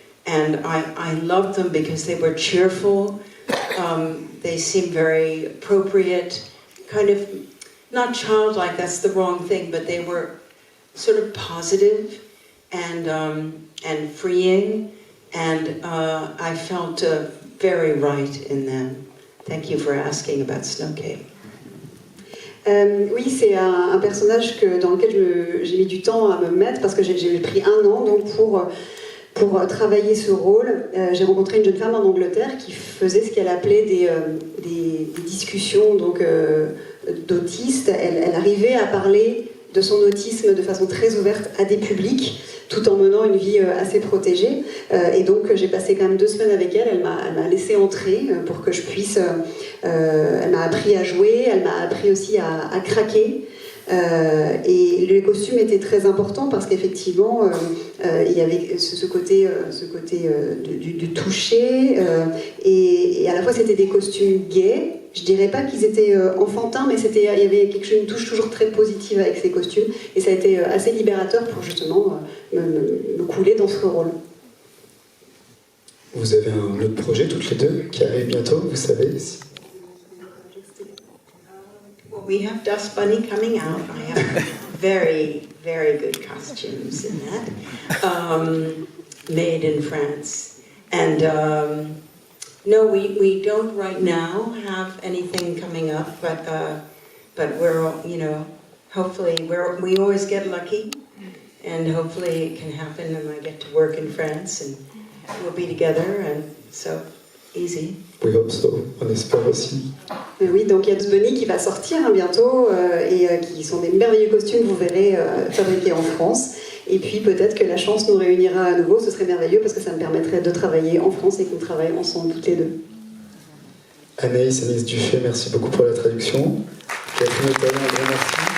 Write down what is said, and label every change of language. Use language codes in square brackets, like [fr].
[en] And I loved them because they were cheerful. They seemed very appropriate, kind of, not childlike, that's the wrong thing, but they were sort of positive and freeing. And I felt very right in them. Thank you for asking about Snowcake. [fr] Oui, c'est un personnage dans lequel j'ai mis du temps à me mettre parce que j'ai pris 1 an donc pour travailler ce rôle. J'ai rencontré une jeune femme en Angleterre qui faisait ce qu'elle appelait des discussions d'autistes. Elle arrivait à parler de son autisme de façon très ouverte à des publics, tout en menant une vie assez protégée. Et donc j'ai passé quand même 2 semaines avec elle. Elle m'a laissé entrer pour que je puisse... elle m'a appris à jouer, elle m'a appris aussi à craquer. Et le costume était très important parce qu'effectivement il y avait ce côté du toucher et à la fois c'était des costumes gays. Je dirais pas qu'ils étaient enfantins, mais il y avait une touche toujours très positive avec ces costumes et ça a été assez libérateur pour justement me couler dans ce rôle. Vous avez un autre projet toutes les deux qui arrive bientôt, vous savez [en] We have Dust Bunny coming out. I have very, very good costumes in that, made in France. And no, we don't right now have anything coming up, but we're, hopefully we always get lucky, and hopefully it can happen, and I get to work in France, and we'll be together, and so easy. We hope so, [fr] on espère aussi. Oui, donc il y a Dust Bunny qui va sortir bientôt et qui sont des merveilleux costumes, vous verrez, fabriqués en France. Et puis peut-être que la chance nous réunira à nouveau, ce serait merveilleux parce que ça me permettrait de travailler en France et qu'on travaille ensemble toutes les deux. Anaïs Dufay, merci beaucoup pour la traduction. Catherine Otaillon, un grand merci.